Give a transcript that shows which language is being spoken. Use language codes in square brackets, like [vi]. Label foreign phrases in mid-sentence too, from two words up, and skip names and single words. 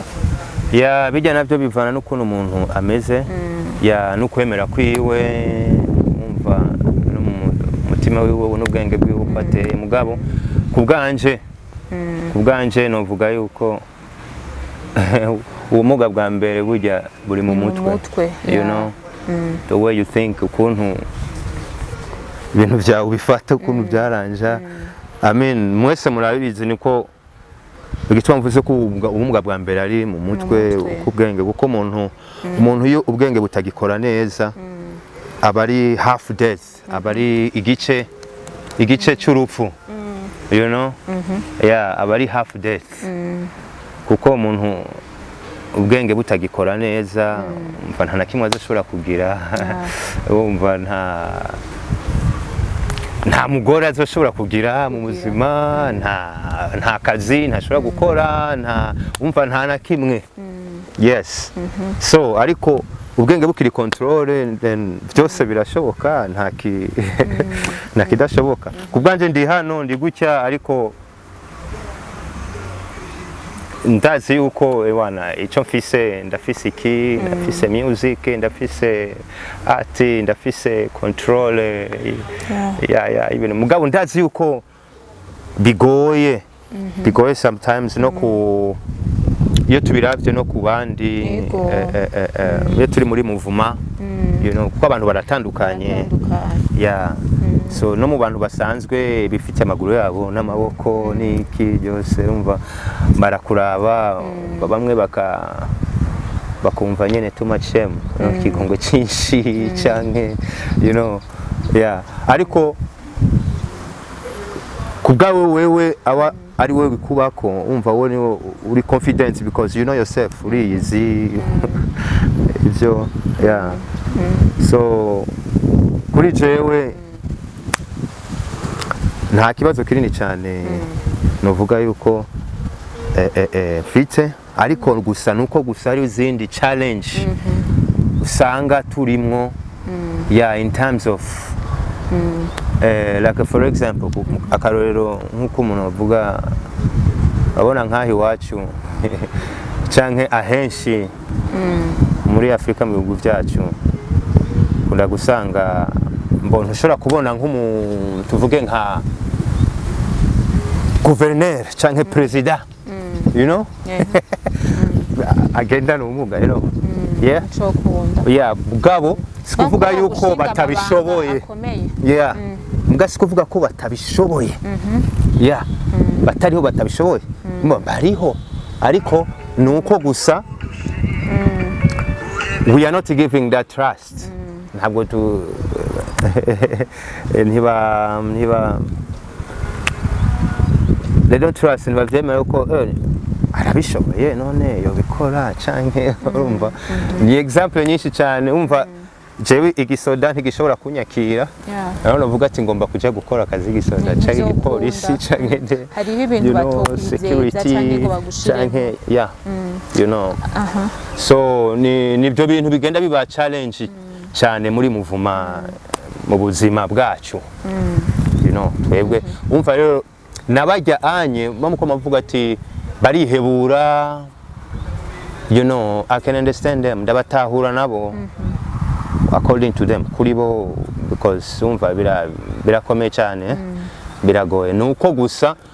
[rn] ya bijya navyo bivana n'ukuntu umuntu ameze ya n'ukwemera kwiwe umva no mu mutima wiwe n'ubwenge bwiwe ufateye mugabo kubwanje novuga yuko ubumuga bwa mbere burya buri mu mutwe [en] you know the way you think [rn] ukuntu ibintu byawe bifata ukuntu byaranja [en] I mean [rn] mwese murabizi niko igitwa mvuze ko ubumuga bwa mbere ari mu mutwe kubwenge kuko umuntu iyo ubwenge butagikora neza abari [en] half death [rn] abari igice cy'urupfu [en] you know yeah [rn] abari [en] half death [rn] kuko umuntu ubwenge butagikora neza umva nta nakimwe azashobora kugira umva nta mugore azoshobora kugira mu buzima nta kazi ntashobora gukora umva nta na kimwe [en] yes so [rn] ariko ubwenge bukiri [en] control then [rn] byose birashoboka nta kidashoboka kubwanje ndi hano ndi gutya ariko ndazi yuko ewana ico mfise ndafise iki ndafise music ndafise art ndafise control ya ibintu mugabo ndazi yuko bigoye sometimes no ku iyo tubiravye no ku bandi iyo turi muri muvuma [en] you know [rn] kuko abantu baratandukanye ya so no mu bantu basanzwe bifite amaguru yabo n'amaboko n'iki byose umva barakuraba bamwe bakumva nyene [en] too much shame [rn] kigongo cyinshi canke [en] you know yeah [rn] ariko kubgawe wewe aba ari wewe bikubako umva wowe uri [en] confident because you know yourself [rn] uri easy ivyo [en] yeah so [rn] kuri jewe nta kibazo kinini cyane novuga yuko mfite ariko gusa nuko gusa ari izindi challenge usanga turimwo [en] yeah in terms of like for example [rn] akarorero nkuko umuntu avuga abona nkahi wacu canke ahenshi muri Afrika mu bihugu byacu kunda gusanga mbona ushobora kubona nk'umuntu tuvuge nka gouverneur canke [en] president, you know, Yeah. [rn] agendana ubumuga, [en] you know, yeah, [rn] Cokunda. [en] yeah, [rn] mugabo sikuvuga yuko batabishoboye, yeah, mbwa sikuvuga ko batabishoboye, yeah, batariho batabishoboye, bariho, ariko nuko gusa [en] we are not giving that trust. [rn] Ntabwo tu ntiba [en] they don't trust, [rn] ntibavyemera yuko arabishoboye none yobikora canke urumva. Ni example nyinshi cyane, umva jewe igisoda ntigishobora kunyakira, naho navuga ati ngomba kuja gukora akazi igisoda canke igipolisi canke hariho ibintu batokwizeza canke ngo bagushire, [en] yeah, you know. So [rn] nibyo bintu bigenda biba challenge cyane muri muvuma mu buzima bwacu, [en] you know, [rn] twebwe umva rero nabajya anye bamuko mavuga ati barihebura, [en] you know, I can understand them, [rn] ndabatahura nabo [en] according to them [rn] kuri bo, because umva birakomeye cyane, biragoye, nuko gusa